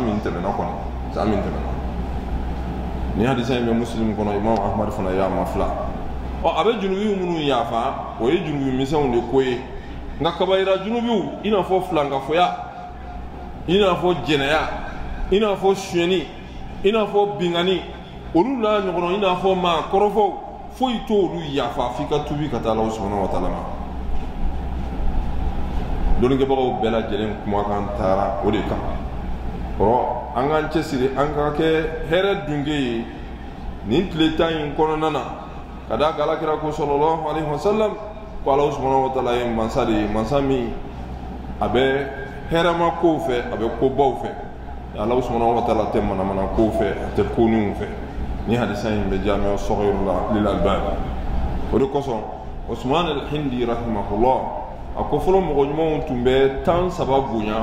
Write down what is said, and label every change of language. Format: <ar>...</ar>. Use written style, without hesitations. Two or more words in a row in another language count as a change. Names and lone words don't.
<bm>min tɛmɛna kɔnɔ san min tɛmɛna ni hadisa in bɛ Muslim kɔnɔ Imam Ahmad fana y'a mafila a bɛ junubi minnu yafa o ye junubi misɛnw de ko ye nka kabayira junubiw i n'a fɔ filankafoya i n'a fɔ jɛnɛya i n'a fɔ suyɛni i n'a fɔ bingani olu n'a ɲɔgɔnna i n'a fɔ maa kɔrɔfɔw foyi t'olu yafa f'i ka tubi ka taa Ala</bm> <ar>سبحانه وتعالى</ar> <bm>ma dɔnnikɛbagaw bɛɛ lajɛlen kumakan taara o de kan an k'an cɛsiri an ka kɛ hɛrɛ dunke ye nin tile tan in kɔnɔna na ka da kan alakira ko</bm> <ar>صلى الله عليه وسلم</ar> <bm>ko Ala</bm> <ar>سبحانه وتعالى</ar> <bm>ye mansa de ye mansa min a bɛ hɛrɛma kow fɛ a bɛ kobaw fɛ Ala</bm> <ar>سبحانه وتعالى</ar> <bm>tɛ manamana kow fɛ a tɛ koninw fɛ ni hadisa in bɛ Jami'u Saghir la lil Albani o de kosɔn Usman al-Hindi rahimahullah a ko fɔlɔ mɔgɔ ɲumanw tun bɛ 13 bonya</bm>